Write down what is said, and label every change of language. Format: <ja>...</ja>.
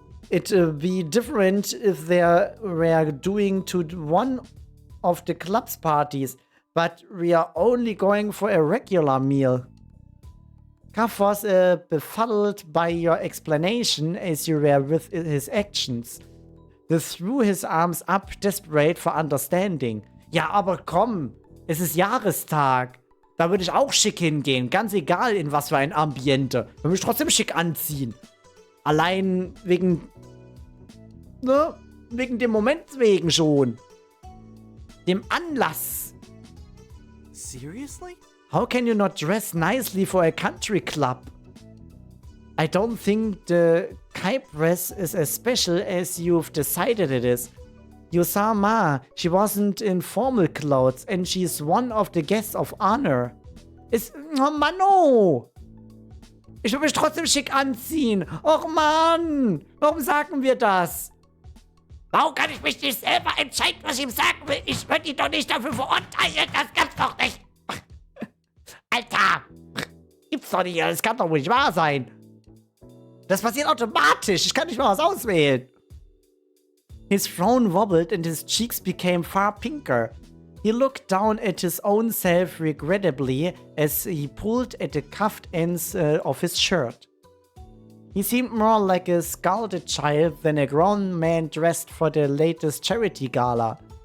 <en>It'd be different if they were doing to one of the club's parties, but we are only going for a regular meal. Kav was befuddled by your explanation as you were with his actions. He threw his arms up, desperate for understanding.</en> <de>Ja, aber komm, es ist Jahrestag. Da würde ich auch schick hingehen, ganz egal in was für ein Ambiente. Ich würde mich trotzdem schick anziehen. Allein wegen, ne, wegen dem Moment wegen schon. Dem Anlass.</de> <en>Seriously? How can you not dress nicely for a country club? I don't think the Kypress is as special as you've decided it is. You saw Ma, she wasn't in formal clothes and she's one of the guests of honor.</en> <de>Oh Mann, oh! Ich will mich trotzdem schick anziehen. Och Mann, warum sagen wir das? Warum kann ich mich nicht selber entscheiden, was ich ihm sagen will? Ich würde ihn doch nicht dafür verurteilen, das gibt's doch nicht. Alter, gibt's doch nicht, das kann doch wohl nicht wahr sein. Das passiert automatisch, ich kann nicht mal was auswählen.</de> <en>His frown wobbled and his cheeks became far pinker. He looked down at his own self regrettably as he pulled at the cuffed ends of his shirt. He seemed more like a scalded child than a grown man dressed for the latest charity gala.</en>